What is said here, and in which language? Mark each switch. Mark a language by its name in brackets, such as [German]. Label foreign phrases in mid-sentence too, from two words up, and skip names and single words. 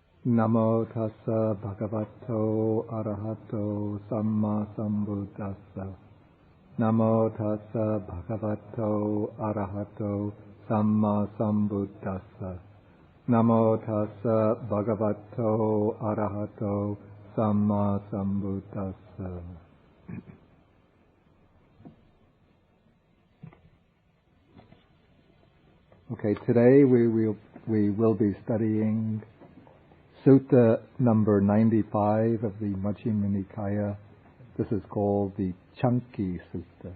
[Pali] Namo tassa bhagavato arahato samma sambuddhassa. Namo tassa bhagavato arahato samma sambuddhassa. Namo tassa bhagavato arahato samma sambuddhassa. [English] Okay, today we will be studying Sutta number 95 of the Majjhima Nikaya. This is called the Chanki Sutta.